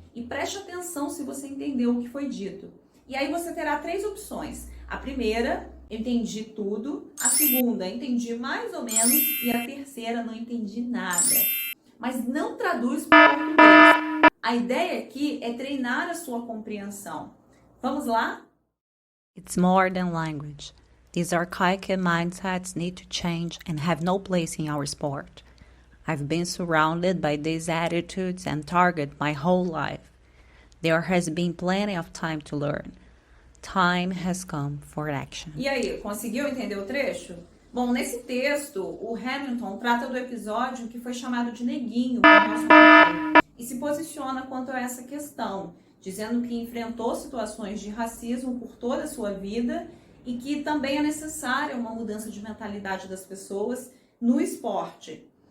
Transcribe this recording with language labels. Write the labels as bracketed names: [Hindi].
[Portuguese] E preste atenção se você entendeu o que foi dito. E aí você terá 3 opções. A primeira, entendi tudo. A segunda, entendi mais ou menos. E a terceira, não entendi nada. Mas não traduz para o português. A ideia aqui é treinar a sua compreensão. Vamos lá? [English] It's more than language. These archaic mindsets need to change and have no place in our sport. I've been surrounded by these attitudes and target my whole life. There has been plenty of time to learn. Time has come for action. [Portuguese] E aí, conseguiu entender o trecho? Bom, nesse texto, o Hamilton trata do episódio que foi chamado de neguinho e se posiciona quanto a essa questão, dizendo que enfrentou situações de racismo por toda a sua vida e que também é necessária uma mudança de mentalidade das pessoas no esporte.